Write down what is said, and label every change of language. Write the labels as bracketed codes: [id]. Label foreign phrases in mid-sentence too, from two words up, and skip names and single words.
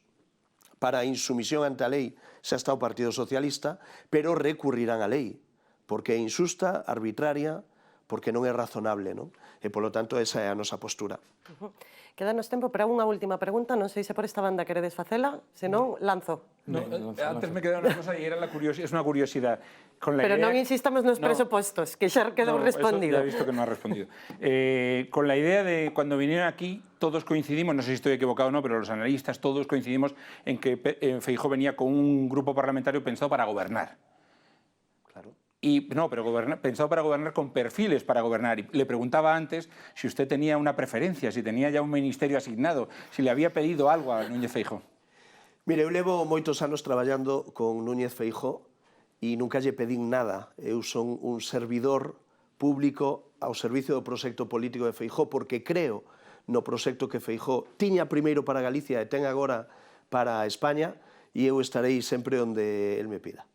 [gl] Para a insumisión ante a lei xa está o Partido Socialista, pero recurrirán a lei, porque é injusta, arbitraria, porque non é razonable, non? E, polo tanto, esa é a nosa postura. Quédanos tempo para unha última pregunta, non sei se por esta banda queredes facela, senón lanzo. [es] No, antes me queda una cosa y era es una curiosidad. Con la Pero idea... [gl] non insistamos nos presupostos, que xa quedou respondido. [es] Eso ya he visto que no ha respondido. Con la idea de cuando vinieron aquí, todos coincidimos, no sé si estoy equivocado o no, pero los analistas todos coincidimos en que Feijóo venía con un grupo parlamentario pensado para gobernar. Claro. Y, no, pero pensado para gobernar con perfiles para gobernar. Y le preguntaba antes si usted tenía una preferencia, si tenía ya un ministerio asignado, si le había pedido algo a Núñez Feijóo. [gl] Mire, eu levo moitos anos traballando con Núñez Feijóo e nunca lle pedín nada. Eu son un servidor público ao servicio do proxecto político de Feijóo porque creo no proxecto que Feijóo tiña primeiro para Galicia e ten agora para España e eu estarei sempre onde el me pida.